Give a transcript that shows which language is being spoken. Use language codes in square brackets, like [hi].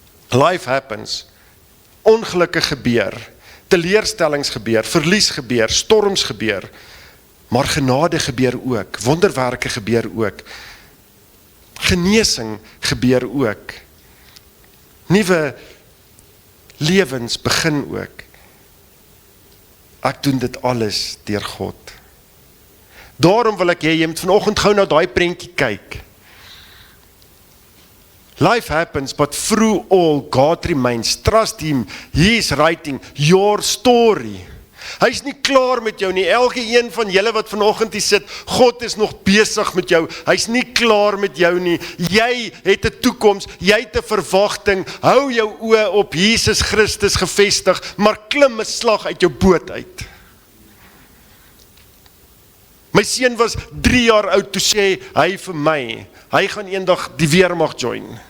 [en] Life happens, [af] ongelukke gebeur, teleurstellings gebeur, verlies gebeur, storms gebeur, maar genade gebeur ook, wonderwerke gebeur ook, genesing gebeur ook, nuwe lewens begin ook. Ek doen dit alles deur God. Daarom wil ek jy moet vanoggend gou na daai prentjie kyk. [en] Life happens, but through all, God remains. Trust Him. He is writing your story. [af] Hy is nie klaar met jou nie. Elke een van julle wat vanoggend hier sit, God is nog besig met jou. Hy is nie klaar met jou nie. Jy het 'n toekoms, jy het 'n verwagting. Hou jou oë op Jesus Christus gefestig, maar klim 'n slag uit jou boot uit. My seun was 3 jaar oud, toe sê hy vir my, hy gaan eendag die weermag join.